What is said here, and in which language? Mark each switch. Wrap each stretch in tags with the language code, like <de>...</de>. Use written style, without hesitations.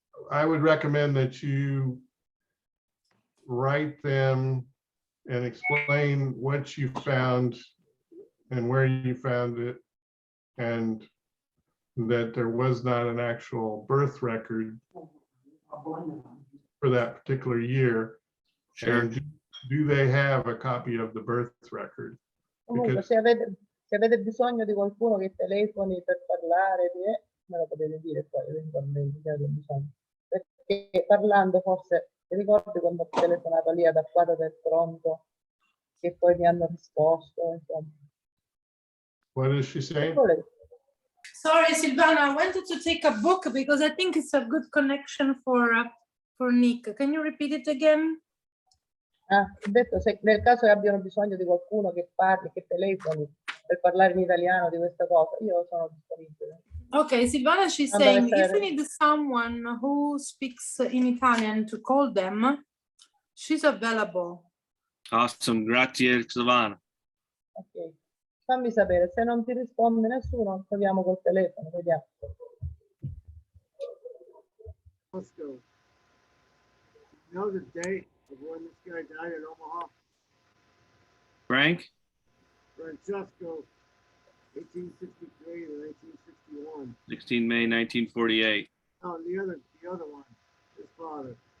<en>I would recommend that you write them and explain what you found and where you found it, and that there was not an actual birth record for that particular year. Sure. And do they have a copy of the birth record?</en> <it>Comunque,</it> <en>Because</en> <it>se avete bisogno di qualcuno che telefoni per parlare, me lo potete dire poi eventualmente se avete bisogno. Perché parlando forse, ti ricordi quando ho telefonato lì ad Acquato del Pronto, che poi mi hanno risposto, insomma.</it> <en>what is she saying? Sorry, Silvana, I wanted to take a book because I think it's a good connection for Nick. Can you repeat it again?</en> <it>Ah, ho detto, se nel caso che abbiano bisogno di qualcuno che parli, che telefoni per parlare in italiano di questa cosa, io sono disponibile.</it> <en>Okay, Silvana, she's</en> <it>Non</it> <en>saying</en> <it>deve</it> <en>if you</en> <it>essere-</it> <en>need someone who speaks in Italian to call them, she's available. Awesome.</en> <it>Grazie,</it> <en>Silvana.</en> <it>Ok, fammi sapere, se non ti risponde nessuno, proviamo col telefono, vediamo.</it> <en>Let's go. You know the date of when this guy died in Omaha? Frank? Francesco, 1863 to 1861. 16 May 1948. Oh, the other one, his father.</en>